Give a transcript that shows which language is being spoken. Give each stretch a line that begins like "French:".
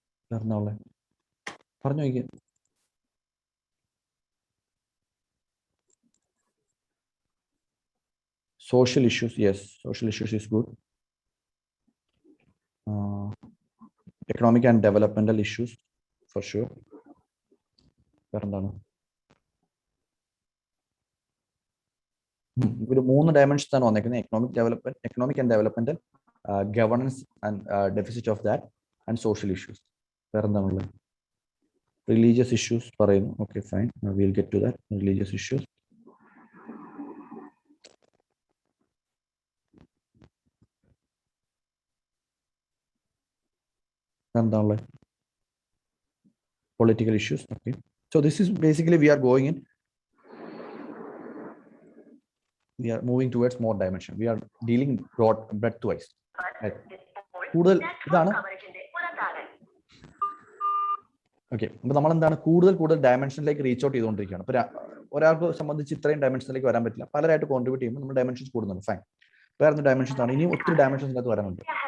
Malayalam: പറഞ്ഞു നോക്കിയ social issues.
English: Yes, social issues is good. Economic and developmental issues for sure.
Malayalam: ഒരു 3 dimensions ആണ് വന്നേക്കുന്നത്:
English: Economic and developmental, governance and deficit of that, and social issues.
Malayalam: വേറെന്താണുള്ളത്? Religious issues പറയുന്നു.
English: Okay, fine, will get to that.
Malayalam: Religious issues. എന്താണുള്ളത്?
English: Political issues. Okay, so this is basically we are going in, we are moving towards more dimension. We are dealing broad breadth wise.
Malayalam: കൂടുതൽ ഇതാണ് okay, അപ്പോൾ നമ്മൾ എന്താണ് കൂടുതൽ ഡയമെൻഷനിലേക്ക് reach out ചെയ്തുകൊണ്ടിരിക്കുകയാണ്. ഇപ്പോൾ ഒരാൾക്ക് സംബന്ധിച്ച് ഇത്രയും ഡയമെൻഷനിലേക്ക് വരാൻ പറ്റില്ല, പലരായിട്ട് കോൺട്രിബ്യൂട്ട് ചെയ്യുമ്പോൾ നമ്മൾ ഡയമെൻഷൻസ് കൂടുന്നുണ്ട്. ഫൈൻ, വേറെ ഡയമെൻഷൻസ് ആണ്, ഇനിയും ഒത്തിരി ഡയമെൻഷൻസിനകത്ത് വരാനുണ്ട്.